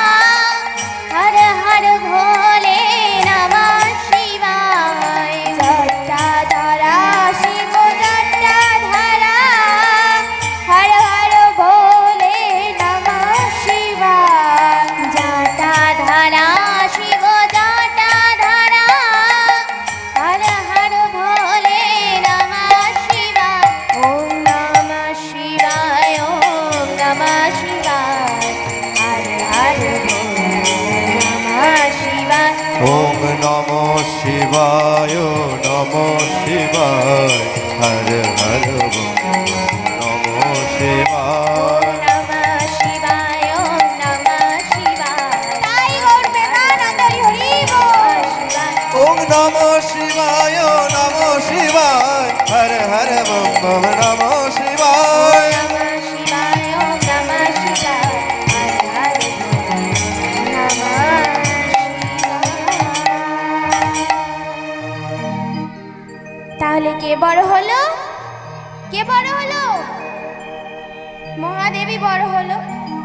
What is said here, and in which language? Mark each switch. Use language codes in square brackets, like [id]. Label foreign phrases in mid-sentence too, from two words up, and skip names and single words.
[sa] হর হর ভোলে নমঃ শিবায় জটাধারা শিব জটাধারা হর হর ভোলে নমঃ শিবায় জটাধারা শিব জটাধারা হর হর ভোলে নমঃ শিবায় ওম নমঃ শিবায় ওম নমঃ শিবায় হর হর নমঃ শিবায় ওম নমঃ শিবায় নমঃ শিবায় হর হর নমঃ শিবায় নমঃ শিবায় ওম নমঃ শিবায় [bn] তাই গৌর প্রেমানন্দ হরি বল [sa] শিবায় ওম নমঃ শিবায় নমঃ শিবায় হর হর বম বম নমঃ শিবায় নমঃ শিবায় ওম নমঃ শিবায় হর হর নমঃ শিবায়। [bn] তাহলে কে বড় হলো? কে বড় হলো? মহাদেবী বড় হলো।